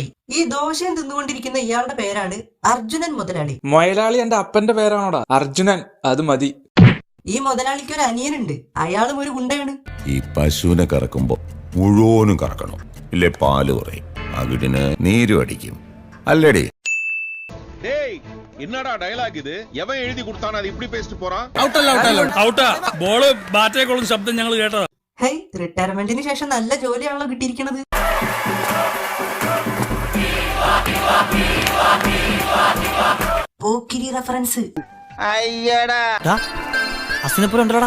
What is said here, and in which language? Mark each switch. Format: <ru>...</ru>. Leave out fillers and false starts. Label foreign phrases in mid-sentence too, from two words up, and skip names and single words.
<ml>ഈ ദോശയും തിന്നുകൊണ്ടിരിക്കുന്ന ഇയാളുടെ പേരാണ് അർജുനൻ മുതലാളി. മൊയലാളി എന്റെ അപ്പന്റെ പേരാണോടാ? അർജുനൻ, അത് മതി. ഈ മുതലാളിക്ക് ഒരു അനിയനുണ്ട്, അയാളും ഒരു ഗുണ്ടയാണ്. ഈ പശുവിനെ കറക്കുമ്പോ മുഴുവനും കറക്കണം, ഇല്ലേ പാല് കുറയും, അകിടിന് നീരും അടിക്കും, അല്ലേടി?</ml> <ta>என்னடா டயலாக் இது? எவன் எழுதி கொடுத்தானே அது இப்படி பேசிட்டு போறான்?</ta> <ml>ഔട്ടാ. ബോള് ബാറ്റേക്കുള്ള ശബ്ദം ഞങ്ങൾ കേട്ടതാ. ഹൈ, റിട്ടയർമെന്റിന് ശേഷം നല്ല ജോലിയാണല്ലോ കിട്ടിയിരിക്കണത്. പോക്കിരി റെഫറൻസ്. അസിനെപ്പോലും ഉണ്ടോടാ?</ml>